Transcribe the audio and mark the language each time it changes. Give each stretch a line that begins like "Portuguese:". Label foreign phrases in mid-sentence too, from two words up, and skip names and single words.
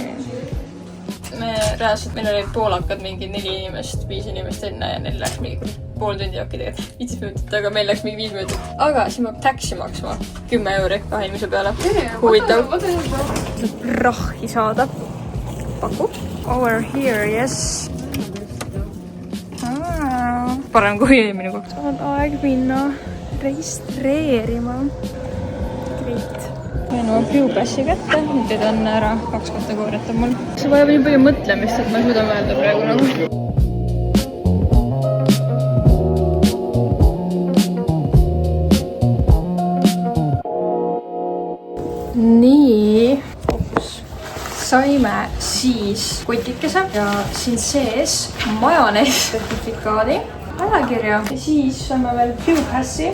Estonian: Reaalselt meil oli poolakad mingi 4 inimest, 5 inimest enne ja neil läks mingi pool tundi okei tegelikult 5 minutit, aga meil läks mingi 5 minutit. Aga siin peab taksi maksma 10 € 2 inimese peale. Huvitav. Rahhi saada. Paku.
English: Over here, yes.
Estonian: Parem kui eelmine koht. On aeg minna registreerima.
English: Great.
Estonian: Võin oma Viewpassi kätte, nüüd on ära 2 kategooriat on mul. See vajab nii palju mõtlemist, et ma ei suuda mõelda praegu nagu. Nii, saime siis kotikese ja siin sees majonees sertifikaadi, ajakirja ja siis saime veel Viewpassi.